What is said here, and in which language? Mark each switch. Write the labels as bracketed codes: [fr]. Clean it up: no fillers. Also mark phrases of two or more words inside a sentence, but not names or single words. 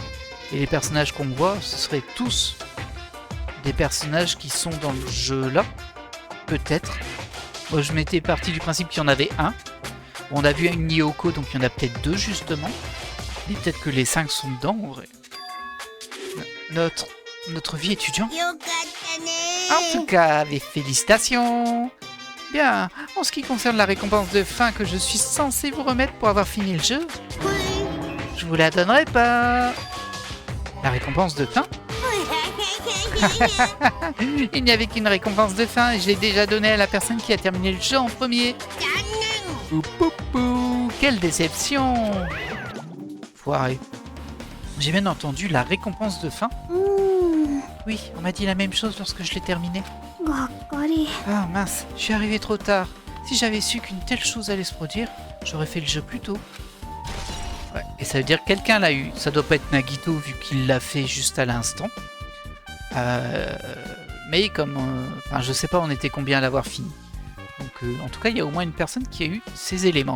[fr] Et les personnages qu'on voit, ce seraient tous des personnages qui sont dans le jeu là? Peut-être. Moi, je m'étais parti du principe qu'il y en avait un. On a vu une Yoko, donc il y en a peut-être 2 justement. Et peut-être que les 5 sont dedans en vrai. notre, notre vie étudiante. [ja] よかったね [fr] En tout cas, mes félicitations. Bien, en ce qui concerne la récompense de fin que je suis censé vous remettre pour avoir fini le jeu, je vous la donnerai pas. La récompense de fin? Il n'y avait qu'une récompense de fin et je l'ai déjà donnée à la personne qui a terminé le jeu en premier. Pou, pou, pou, quelle déception! Foiré. J'ai bien entendu la récompense de fin. [ja] うん [fr] Oui, on m'a dit la même chose lorsque je l'ai terminé. [ja] がっかり [fr] Ah mince, je suis arrivé trop tard. Si j'avais su qu'une telle chose allait se produire, j'aurais fait le jeu plus tôt. Ouais, et ça veut dire que quelqu'un l'a eu. Ça doit pas être Nagito vu qu'il l'a fait juste à l'instant. Mais comme... Enfin, je sais pas on était combien à l'avoir fini. Donc en tout cas, il y a au moins une personne qui a eu ces éléments-là.